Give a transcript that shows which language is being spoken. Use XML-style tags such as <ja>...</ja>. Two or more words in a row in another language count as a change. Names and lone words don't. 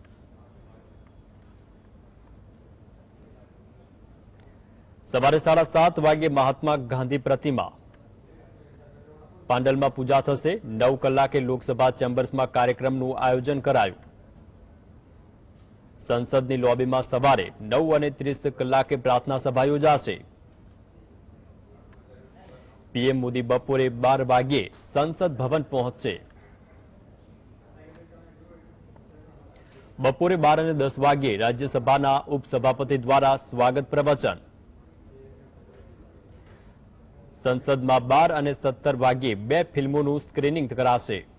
<gu>સવારે 7:30 વાગે મહાત્મા ગાંધી પ્રતિમા પાંડલમાં પૂજા થશે। 9 કલાકે લોકસભા ચેમ્બર્સમાં કાર્યક્રમનું આયોજન કરાયું। સંસદની લોબીમાં સવારે 9:30 કલાકે પ્રાર્થના સભા યોજાશે। પીએમ મોદી બપોરે 12 વાગ્યે સંસદ ભવન पहुंचશે। બપોરે 12:10 વાગ્યે રાજ્યસભાના ઉપસભાપતિ द्वारा स्वागत प्रवचन। संसदમાં 12 અને 17 વાગ્યે બે ફિલ્મોનું સ્ક્રીનિંગ કરાશે।</gu>